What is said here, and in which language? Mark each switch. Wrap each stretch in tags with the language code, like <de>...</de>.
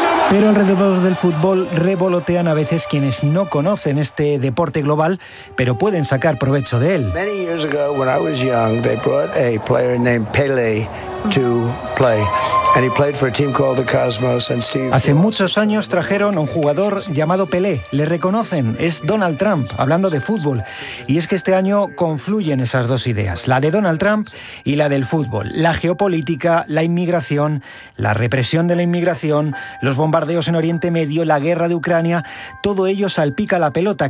<es>Pero alrededor del fútbol revolotean a veces quienes no conocen este deporte global, pero pueden sacar provecho de él.</es> <en>Many years ago, when I was young, they brought a player named Pelé to play. And he played for a team called the Cosmos and Steve.</en> <es>Hace muchos años trajeron a un jugador llamado Pelé. Le reconocen, es Donald Trump, hablando de fútbol. Y es que este año confluyen esas dos ideas, la de Donald Trump y la del fútbol. La geopolítica, la inmigración, la represión de la inmigración, los bombardeos en Oriente Medio, la guerra de Ucrania, todo ello salpica la pelota.</es>